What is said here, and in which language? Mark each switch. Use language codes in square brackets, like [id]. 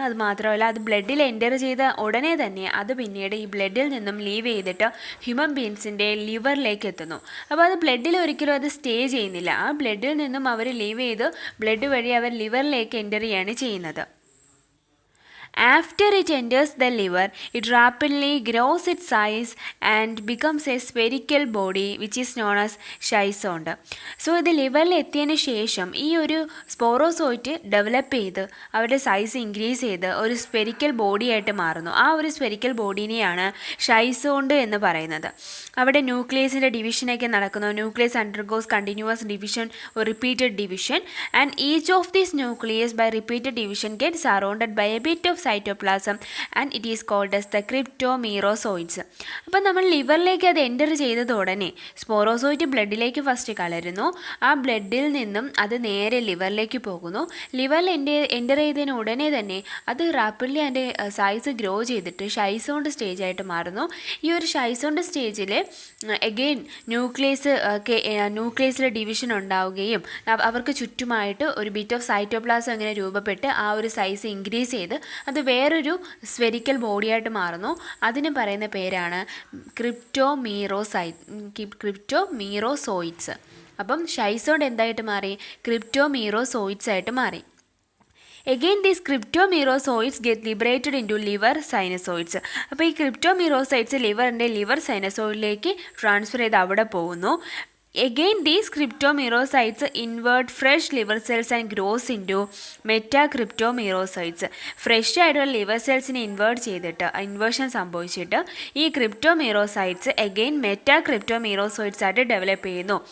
[ml] അത് മാത്രമല്ല അത് ബ്ലഡിൽ എൻ്റർ ചെയ്ത ഉടനെ തന്നെ അത് പിന്നീട് ഈ ബ്ലഡിൽ നിന്നും ലീവ് ചെയ്തിട്ട് ഹ്യൂമൻ ബീൻസിൻ്റെ ലിവറിലേക്ക് എത്തുന്നു. അപ്പോൾ അത് ബ്ലഡിൽ ഒരിക്കലും അത് സ്റ്റേ ചെയ്യുന്നില്ല. ആ ബ്ലഡിൽ നിന്നും അവർ ലീവ് ചെയ്ത് ബ്ലഡ് വഴി അവർ ലിവറിലേക്ക് എൻ്റർ ചെയ്യാണ് ചെയ്യുന്നത്. [en] After it enters the liver, it rapidly grows its size and becomes a spherical body which is known as schizont. [ml] So ഇത് ലിവറിൽ എത്തിയതിന് ശേഷം ഈ ഒരു സ്പോറോസോയിറ്റ് ഡെവലപ്പ് ചെയ്ത് അവരുടെ സൈസ് ഇൻക്രീസ് ചെയ്ത് ഒരു സ്ഫെരിക്കൽ ബോഡി ആയിട്ട് മാറുന്നു. ആ ഒരു സ്ഫെരിക്കൽ ബോഡീനെയാണ് ഷൈസോണ്ട് എന്ന് പറയുന്നത്. അവിടെ ന്യൂക്ലിയസിൻ്റെ ഡിവിഷനൊക്കെ നടക്കുന്നു. [en] Nucleus undergoes continuous division or repeated division and each of these nucleus by repeated division gets surrounded by a bit of cytoplasm and it is called as the cryptomerozoites. [ml] അപ്പം നമ്മൾ ലിവറിലേക്ക് അത് എൻ്റർ ചെയ്തത് ഉടനെ സ്പോറോസോയിറ്റ് ബ്ലഡിലേക്ക് first കലരുന്നു. ആ ബ്ലഡിൽ നിന്നും അത് നേരെ ലിവറിലേക്ക് പോകുന്നു. ലിവറിൽ എൻ്റർ ചെയ്തതിന് ഉടനെ തന്നെ അത് റാപ്പിഡ്ലി അതിൻ്റെ സൈസ് ഗ്രോ ചെയ്തിട്ട് ഷൈസോണ്ട് സ്റ്റേജ് ആയിട്ട് മാറുന്നു. ഈ ഒരു ഷൈസോണ്ട് സ്റ്റേജിൽ എഗെയിൻ ന്യൂക്ലിയസിലെ ഡിവിഷൻ ഉണ്ടാവുകയും അവർക്ക് ചുറ്റുമായിട്ട് ഒരു ബിറ്റ് ഓഫ് സൈറ്റോപ്ലാസം ഇങ്ങനെ രൂപപ്പെട്ട് ആ ഒരു സൈസ് ഇൻക്രീസ് ചെയ്ത് അത് വേറൊരു സ്ഫെരിക്കൽ ബോഡിയായിട്ട് മാറുന്നു. അതിന് പറയുന്ന പേരാണ് ക്രിപ്റ്റോമീറോസോയിറ്റ്സ്. അപ്പം ഷൈസോണ്ട് എന്തായിട്ട് മാറി, ക്രിപ്റ്റോമീറോസോയിറ്റ്സ് ആയിട്ട് മാറി. [en] Again, these cryptomerozoites get liberated into liver sinusoids. [ml] അപ്പോൾ ഈ ക്രിപ്റ്റോമീറോസൈറ്റ്സ് ലിവർ സൈനസോയിഡിലേക്ക് ട്രാൻസ്ഫർ ചെയ്ത് അവിടെ പോകുന്നു. [en] Again, these cryptomerozoites invert fresh liver cells and grows into metacryptomerozoites. [ml] Fresh ആയിട്ടുള്ള ലിവർ സെൽസിനെ ഇൻവേർഷൻ സംഭവിച്ചിട്ട് ഈ ക്രിപ്റ്റോമീറോസൈറ്റ്സ് എഗെയിൻ മെറ്റാക്രിപ്റ്റോമീറോസോയിറ്റ്സ് ആയിട്ട് ഡെവലപ്പ് ചെയ്യുന്നു.